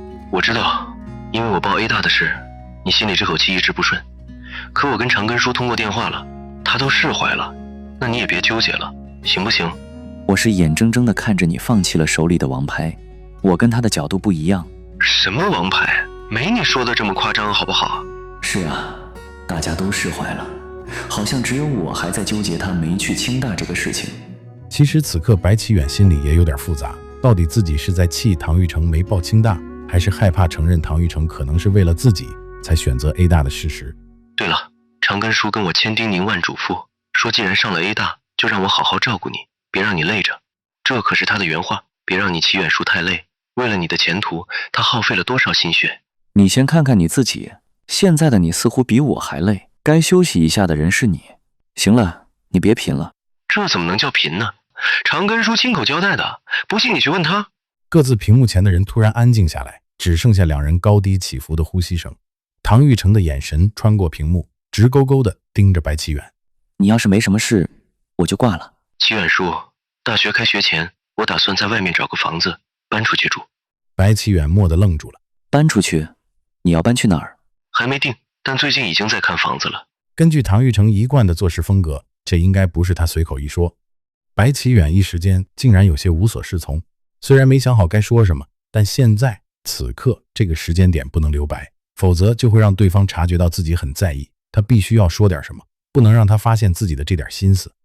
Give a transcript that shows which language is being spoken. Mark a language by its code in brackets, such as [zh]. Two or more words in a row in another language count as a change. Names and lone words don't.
[zh] 我知道，因為我報 A 大的事，你心裡這口氣一直不順。可我跟長根叔通過電話了，他都釋懷了，那你也別糾結了，行不行？我是眼睜睜地看着你放棄了手裡的王牌，我跟他的角度不一樣。什麼王牌？沒你說的這麼誇張好不好？是啊，大家都釋懷了，好像只有我還在糾結他沒去清大這個事情。其實此刻白啟遠心裡也有點複雜，到底自己是在氣唐玉成沒報清大，還是害怕承認唐玉成可能是為了自己才選擇 A 大的事實。對了，長根叔跟我千叮嚀萬囑咐，說既然上了 A 大，就讓我好好照顧你，別讓你累着。這可是他的原話，別讓你啟遠叔太累，為了你的前途，他耗費了多少心血。你先看看你自己，現在的你似乎比我還累，該休息一下的人是你。行了，你別貧了。這怎麼能叫貧呢？長根叔親口交代的，不信你去問他。各自屏幕前的人突然安靜下來，只剩下兩人高低起伏的呼吸聲。唐玉成的眼神穿過屏幕，直勾勾地盯着白啟遠。你要是沒什麼事，我就掛了。啟遠叔，大學開學前，我打算在外面找個房子搬出去住。白啟遠蓦地愣住了。搬出去？你要搬去哪兒？還沒定，但最近已經在看房子了。根據唐玉成一貫的做事風格，這應該不是他隨口一說。白啟遠一時間竟然有些無所適從，雖然沒想好該說什麼，但現在此刻這個時間點不能留白，否則就會讓對方察覺到自己很在意，他必須要說點什麼，不能讓他發現自己的這點心思。